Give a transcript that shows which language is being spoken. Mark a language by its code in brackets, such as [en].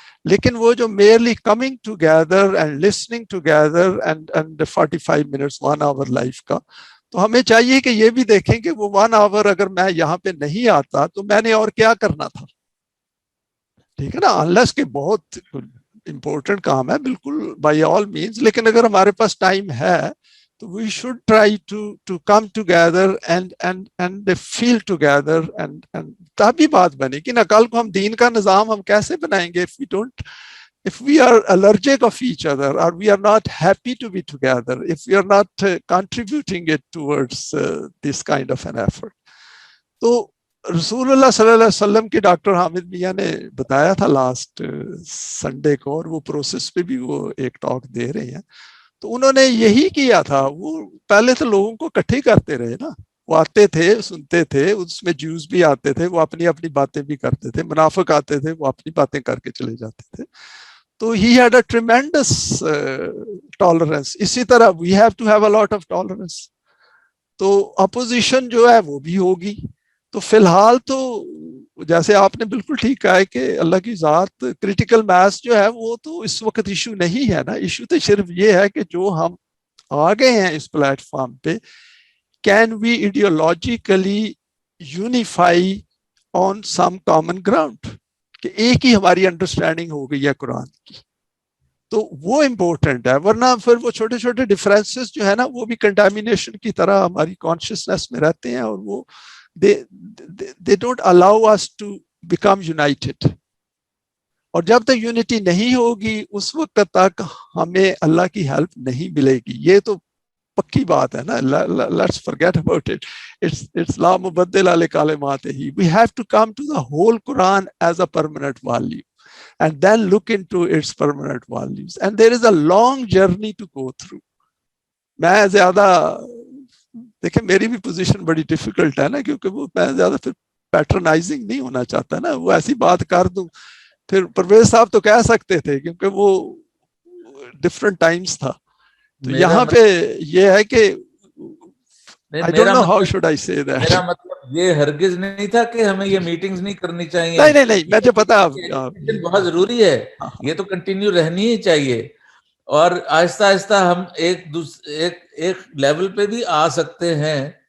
[ur] لیکن وہ جو [en] merely coming together and listening together and 45 minutes 1 hour [ur] life کا, تو ہمیں چاہیے کہ یہ بھی دیکھیں کہ وہ 1 آور اگر میں یہاں پہ نہیں آتا تو میں نے اور کیا کرنا تھا, ٹھیک ہے نا. انلیس کہ بہت امپورٹنٹ کام ہے بالکل بائی آل مینس, لیکن اگر ہمارے پاس ٹائم ہے تو [en] we should try to come together and feel together [ur] and تبھی بات بنے گی نا. کل کو ہم دین کا نظام ہم کیسے بنائیں گے [en] if we are allergic of each other, or we are not happy to be together, if we are not contributing it towards this kind of an effort. [ur] تو رسول اللہ صلی اللہ علیہ وسلم کی ڈاکٹر حامد میاں نے بتایا تھا لاسٹ سنڈے کو, اور وہ پروسیس پہ بھی وہ ایک ٹاک دے رہے ہیں. تو انہوں نے یہی کیا تھا, وہ پہلے تو لوگوں کو اکٹھے کرتے رہے نا, وہ آتے تھے سنتے تھے, اس میں جوز بھی آتے تھے, وہ اپنی اپنی باتیں بھی کرتے تھے, منافق آتے تھے, وہ اپنی باتیں کر کے چلے جاتے تھے. [en] تو he had a tremendous tolerance. [ur] اسی طرح [en] we have to have a lot of tolerance. [ur] تو اپوزیشن جو ہے وہ بھی ہوگی. تو فی الحال تو جیسے آپ نے بالکل ٹھیک کہا ہے کہ اللہ کی ذات کریٹیکل میس جو ہے وہ تو اس وقت ایشو نہیں ہے نا. ایشو تو صرف یہ ہے کہ جو ہم آ گئے ہیں اس پلیٹ فارم پہ, [en] can we ideologically unify on some common ground, [ur] کہ ایک ہی ہماری انڈرسٹینڈنگ ہو گئی ہے قرآن کی. تو وہ امپورٹنٹ ہے, ورنہ پھر وہ چھوٹے چھوٹے ڈفرینسز جو ہے نا وہ بھی کنٹامینیشن کی طرح ہماری کانشیسنیس میں رہتے ہیں, اور وہ [en] they don't allow us to become united. [ur] اور جب تک یونٹی نہیں ہوگی اس وقت تک ہمیں اللہ کی ہیلپ نہیں ملے گی. یہ تو پکی بات ہے نا. [en] Let's forget about it. [ar] It's لا مبدل لکلماتہ. [en] We have to come to the whole Quran as a permanent value and then look into its permanent values. And there is a long journey to go through. [ur] میں زیادہ دیکھیں میری بھی position بڑی difficult ہے نا, کیونکہ وہ میں زیادہ پھر پیٹرنائزنگ نہیں ہونا چاہتا نا. وہ ایسی بات کر دوں, پھر پرویز صاحب تو کہہ سکتے تھے کیونکہ وہ ڈفرنٹ ٹائمز تھا. تو یہاں پہ یہ ہے کہ [en] I don't know how should I say that. [ur] میرا مطلب یہ ہرگز نہیں تھا کہ ہمیں یہ میٹنگز نہیں کرنی چاہیے. نہیں مجھے پتا بہت ضروری ہے, یہ تو کنٹینیو رہنی ہی چاہیے, اور آہستہ آہستہ ہم ایک لیول پہ بھی آ سکتے ہیں.